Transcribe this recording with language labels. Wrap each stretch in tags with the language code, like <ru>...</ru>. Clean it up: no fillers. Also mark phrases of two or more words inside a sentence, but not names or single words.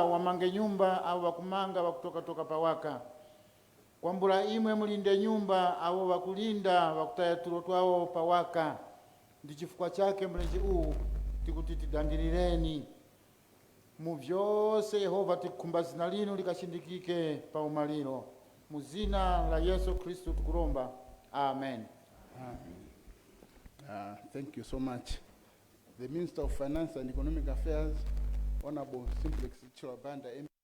<tum>wamange nyumba au wakumanga wakutoka pawaka kwambura imwe mulinde nyumba au wakulinda wakutaya tulo twawo pawaka ndi chifukwa chake mlenje uwu tikuti tidangilireni mu vyose Yehova tikumba zina lino likashindikike pa umaliro mu zina la Yesu Kristo tukulomba amen.</tum> <en>Thank you so much. The Minister of Finance and Economic Affairs, Honorable Simplex Chilabanda,</en>